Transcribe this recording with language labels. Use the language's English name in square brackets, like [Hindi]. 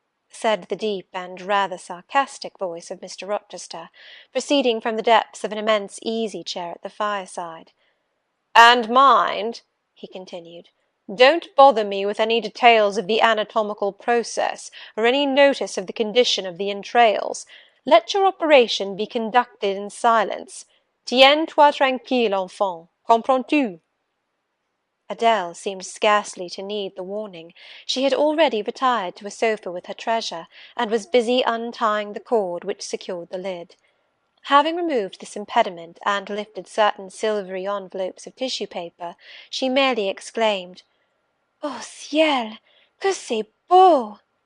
[English] said the deep and rather sarcastic voice of Mr. Rochester, proceeding from the depths of an immense easy-chair at the fireside. "And mind," he continued, "don't bother me with any details of the anatomical process, or any notice of the condition of the entrails. Let your operation be conducted in silence. [French] Tiens-toi tranquille, enfant, comprends-tu?" [English] Adèle seemed scarcely to need the warning. She had already retired to a sofa with her treasure, and was busy untying the cord which secured the lid. Having removed this impediment, and lifted certain silvery envelopes of tissue paper, she merely exclaimed, [French] "Oh ciel, que c'est beau!"